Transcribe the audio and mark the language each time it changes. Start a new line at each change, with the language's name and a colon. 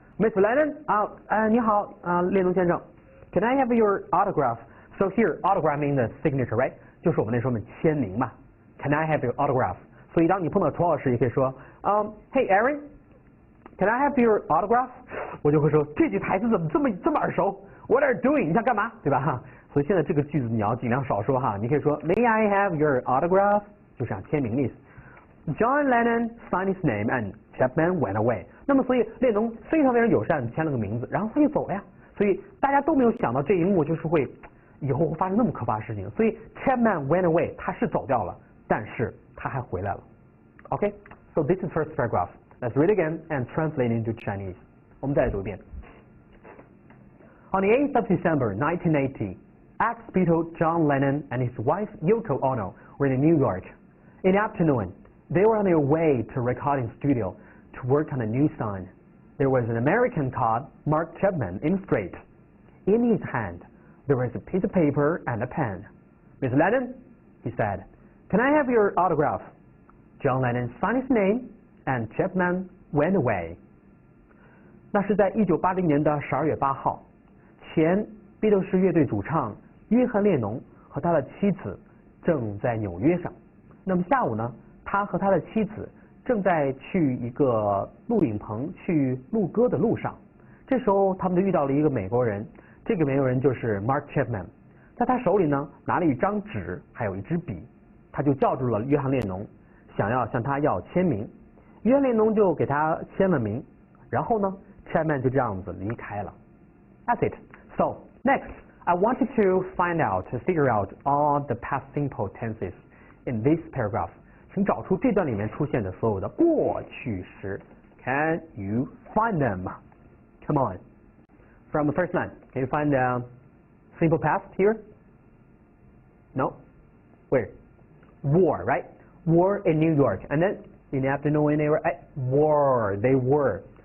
English: Mr. Lennon，
Chinese: 你好列侬先生
English: ，Can I have your autograph？ So here, autograph means the signature, right？
Chinese: 就是我们那时候签名嘛。
English: Can I have your autograph？
Chinese: 所以当你碰到楚老师，也可以说，
English: Hey Aaron。Can I have your autograph？
Chinese: 我就会说这句台词怎么这么耳熟 ？
English: What are you doing？
Chinese: 你想干嘛？对吧？哈，所以现在这个句子你要尽量少说哈。你可以说
English: May I have your autograph？
Chinese: 就是想签名的意思。
English: John Lennon signed his name and Chapman went away。
Chinese: 那么所以列侬非常非常友善，签了个名字，然后他就走了呀。所以大家都没有想到这一幕就是会以后会发生那么可怕的事情。所以
English: Chapman went away，
Chinese: 他是走掉了，但是他还回来了。
English: Okay，so this is first paragraph。Let's read again and translate into Chinese.
Chinese: 我们再来读一遍。
English: On the 8th of December, 1980, ex-Beatle John Lennon and his wife Yoko Ono were in New York. In the afternoon, they were on their way to a recording studio to work on a new song. There was an American called Mark Chapman in the street. In his hand, there was a piece of paper and a pen. Miss Lennon, he said, can I have your autograph? John Lennon signed his name.And Chapman went away.
Chinese: 那是在1980年的12月8号，前披头士乐队主唱约翰列侬和他的妻子正在纽约上。那么下午呢，他和他的妻子正在去一个录影棚去录歌的路上。这时候他们就遇到了一个美国人，这个美国人就是 Mark Chapman， 在他手里呢拿了一张纸，还有一支笔，他就叫住了约翰列侬，想要向他要签名。约翰列侬就给他签了名，然后呢 Chapman 就这样子离开了。
English: That's it. So next, I want you to figure out all the past simple tenses in this paragraph.
Chinese: 请找出这段里面出现的所有的过去时。
English: Can you find them? Come on. From the first line, can you find the simple past here? No? Where? War, right? War in New York. And then,In the afternoon when they were at war, they were.